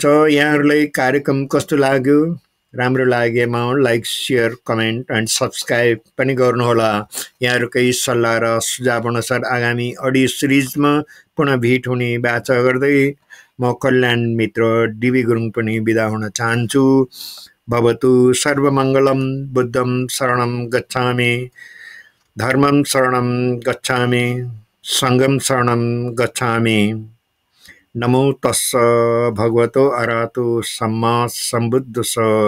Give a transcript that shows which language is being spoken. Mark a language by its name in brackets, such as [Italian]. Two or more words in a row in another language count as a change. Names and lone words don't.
[Nepali] यहाँहरूलाई कार्यक्रम कस्तो लाग्यो? राम्रो लागेमा [English] like, share, comment and subscribe [Nepali] पनि गर्नुहोला। यहाँहरूकै सल्लाह र सुझाव अनुसार आगामी अडियो सिरिजमा पुनः भेट हुने बाचा गर्दै म कल्याण मित्र डिबी गुरुङ पनि बिदा हुन चाहन्छु। [Pali] भवतु सर्वमङ्गलम। बुद्धम शरणम गच्छामि, धर्मम शरणम गच्छामि, सङ्घम शरणम गच्छामि। नमो तस्स भगवतो अरहतो सम्मा सम्बुद्धस्स।